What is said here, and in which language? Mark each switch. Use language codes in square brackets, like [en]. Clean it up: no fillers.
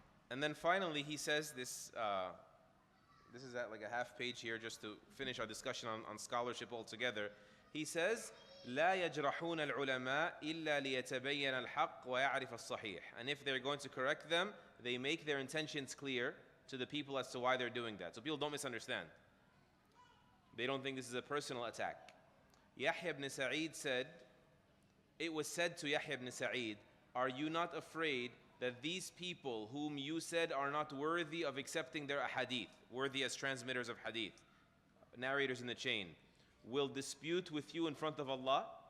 [en] And then finally he says this, this is at like a half page here just to finish our discussion on scholarship altogether. He says, [ar] لا يجرحون العلماء إلا ليتبين الحق ويعرف الصحيح. [en] And if they're going to correct them, they make their intentions clear to the people as to why they're doing that. So people don't misunderstand. They don't think this is a personal attack. Yahya ibn Sa'id said, it was said to Yahya ibn Sa'id, are you not afraid that these people whom you said are not worthy of accepting their hadith, worthy as transmitters of hadith, narrators in the chain, will dispute with you in front of Allah?